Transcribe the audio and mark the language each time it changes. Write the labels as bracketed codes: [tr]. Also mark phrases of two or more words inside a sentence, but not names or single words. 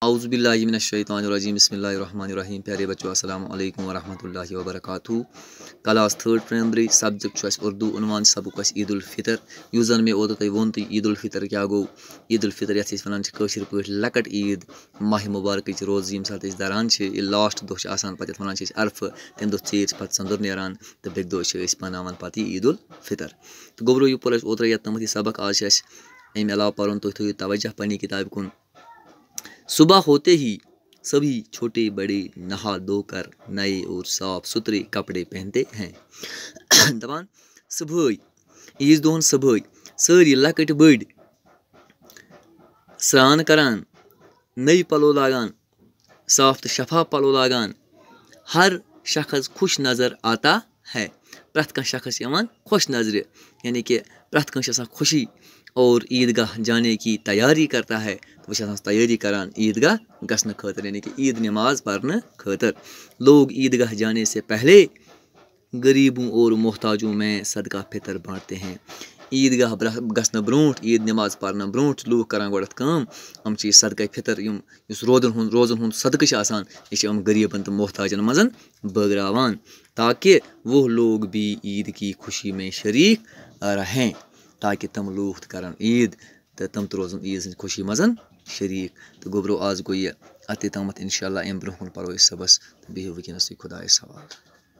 [ar] اعوذ باللہ من الشیطان الرجیم بسم اللہ الرحمن الرحیم. [ur] پیارے بچوں [ar] السلام علیکم ورحمۃ اللہ وبرکاتہ. [ks] کلاس 3rd پرائمری سبجیکٹ چھُ اَسہِ اردو عنوان سبق اَسہِ عید الفطر. یُس زَن مےٚ اوترٕ تۄہہِ ووٚن تہٕ عید الفطر کیٛاہ گوٚو. عید الفطر یَتھ أسۍ وَنان چھِ کٲشِر پٲٹھۍ لۄکٕٹ عیٖد ماہِ مُبارکٕچ روزٕ ییٚمہِ ساتہٕ أسۍ دَران چھِ. ییٚلہِ لاسٹ دۄہ چھِ آسان پَتہٕ یَتھ وَنان چھِ أسۍ عرفہٕ تَمہِ دۄہ ژیٖرۍ چھِ پَتہٕ ژٔنٛدٕر نیران تہٕ بیٚکہِ دۄہ چھِ أسۍ مَناوان پَتہٕ یہِ عید الفطر. تہٕ گوٚبرو یہِ پوٚر اَسہِ اوترَے یَتنَمَتھ یہِ سبق. آز چھِ اَسہِ اَمہِ علاوٕ پَرُن. تُہۍ تھٲیِو توجہ پنٛنہِ کِتابہِ کُن. [ur] صبح ہوتے ہی سبھی چھوٹے بڑے نہا دھو کر نئے اور صاف ستھرے کپڑے پہنتے ہیں. [ks] دپان صبحٲے عیٖذ دۄہن صبحٲے سٲری لۄکٕٹۍ بٔڑۍ سرٛان کران, نٔے پَلو لاگان, صاف تہٕ شفاف پَلو لاگان. [ur] ہر شخص خوش نظر آتا ہے. [ks] پرٛٮ۪تھ کانٛہہ شخص یِوان خۄش نظرِ, یعنی کہِ پرٛٮ۪تھ کٲنٛسہِ چھِ آسان خوشی. [ur] اور عیٖد گاہ جانے کی تیاری کرتا ہے. [ks] بہٕ چھُس آسان تیٲری کران عیٖد گاہ گژھنہٕ خٲطرٕ, یعنی کہِ عیٖد نٮ۪ماز پرنہٕ خٲطرٕ. [ur] لوگ عیٖد گاہ جانے سے پہلے غریبوں اور محتاجوں میں صدقہ فطر بانٹتے ہیں. [ks] عیٖد گاہ گژھنہٕ برونٛٹھ, عیٖد نٮ۪ماز پرنہٕ برونٛٹھ چھِ لوٗکھ کران گۄڈٕنٮ۪تھ کٲم. یِم چھِ یہِ صدقہ فطر یُس روزن ہُنٛد صدقہٕ چھُ آسان, یہِ چھِ یِم غریٖبن تہٕ محتاجن منٛز بٲگراوان, [ur] تاکہِ وہ لوگ بھی عیٖد کی خوشی میں شریٖک رہیں. [ks] تاکہِ تِم لوٗکھ تہِ کرن عیٖد تہٕ تِم تہِ روزن عیٖذ ہٕنٛدِ خوشی منٛز شریٖک. تہٕ گوٚبرو آز گوٚو یہِ اَتے تامَتھ اِنشاء اللہ. اَمہِ برونٛہہ کُن پَرو أسۍ صُبحس. تہٕ بِہِو وٕنکیٚنَسٕے خۄدایَس حوالہٕ.